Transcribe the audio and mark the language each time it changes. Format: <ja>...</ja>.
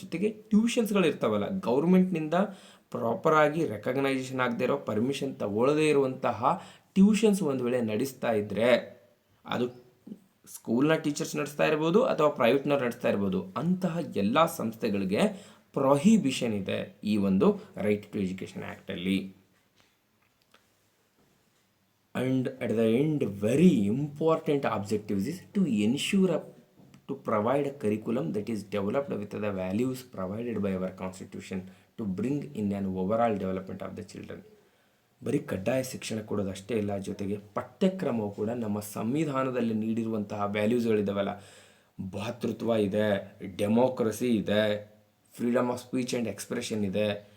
<kn>ಜೊತೆಗೆ ಟ್ಯೂಷನ್ಸ್ಗಳಿರ್ತಾವಲ್ಲ, ಗೌರ್ಮೆಂಟ್ನಿಂದ ಪ್ರಾಪರಾಗಿ ರೆಕಗ್ನೈಸೇಷನ್ ಆಗದೇ ಇರೋ, ಪರ್ಮಿಷನ್ ತಗೊಳ್ಳದೇ ಇರುವಂತಹ ಟ್ಯೂಷನ್ಸ್ ಒಂದು ವೇಳೆ ನಡೆಸ್ತಾ ಇದ್ದರೆ, ಅದು ಸ್ಕೂಲ್ನ ಟೀಚರ್ಸ್ ನಡೆಸ್ತಾ ಇರ್ಬೋದು ಅಥವಾ ಪ್ರೈವೇಟ್ನವ್ರು ನಡೆಸ್ತಾ ಇರ್ಬೋದು, ಅಂತಹ ಎಲ್ಲ ಸಂಸ್ಥೆಗಳಿಗೆ ಪ್ರೊಹಿಬಿಷನ್ ಇದೆ ಈ ಒಂದು right to education ಆ್ಯಕ್ಟಲ್ಲಿ.</kn> <en>And at the end, very important objectives is to ensure to provide a curriculum that is developed with the values provided by our constitution to bring in an overall development of the children.</en> <kn>ಬರೀ ಕಡ್ಡಾಯ ಶಿಕ್ಷಣ ಕೊಡೋದು ಅಷ್ಟೇ ಇಲ್ಲ, ಜೊತೆಗೆ ಪಠ್ಯಕ್ರಮವು ಕೂಡ ನಮ್ಮ ಸಂವಿಧಾನದಲ್ಲಿ ನೀಡಿರುವಂತಹ ವ್ಯಾಲ್ಯೂಸ್ಗಳಿದ್ದಾವಲ್ಲ, ಭಾತೃತ್ವ ಇದೆ, ಡೆಮೋಕ್ರಸಿ ಇದೆ, freedom of speech and expression ಇದೆ,</kn>